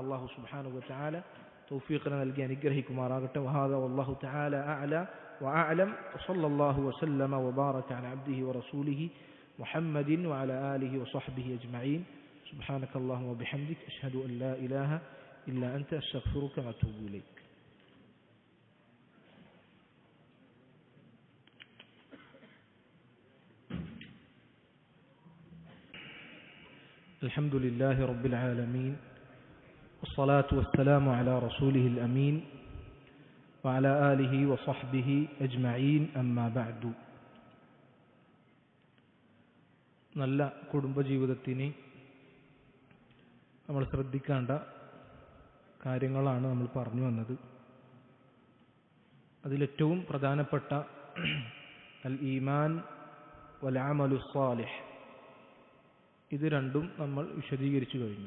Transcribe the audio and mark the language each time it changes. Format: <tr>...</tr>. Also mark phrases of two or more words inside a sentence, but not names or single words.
<ar>الله سبحانه و تعالى</ar> <ml>തൗഫീഖ് നൽകി അനുഗ്രഹിക്കുമാറാകട്ടെ.</ml> <ar>وهذا والله تعالى أعلى وأعلم. وصلى الله وسلم وبارك على عبده ورسوله محمد وعلى آله وصحبه أجمعين. سبحانك اللهم وبحمدك أشهد أن لا إله إلا أنت أستغفرك وأتوب إليك. الحمد لله رب العالمين والصلاة والسلام على رسوله الأمين وعلى آله وصحبه أجمعين أما بعد.</ar> <ml>നല്ല കുടുംബജീവിതത്തിന് നമ്മൾ ശ്രദ്ധിക്കേണ്ട കാര്യങ്ങളാണ് നമ്മൾ പറഞ്ഞു വന്നത്. അതിലേറ്റവും പ്രധാനപ്പെട്ട</ml> <ar>الإيمان والعمل صالح,</ar> <ml>ഇത് രണ്ടും നമ്മൾ വിശദീകരിച്ചു കഴിഞ്ഞു.</ml>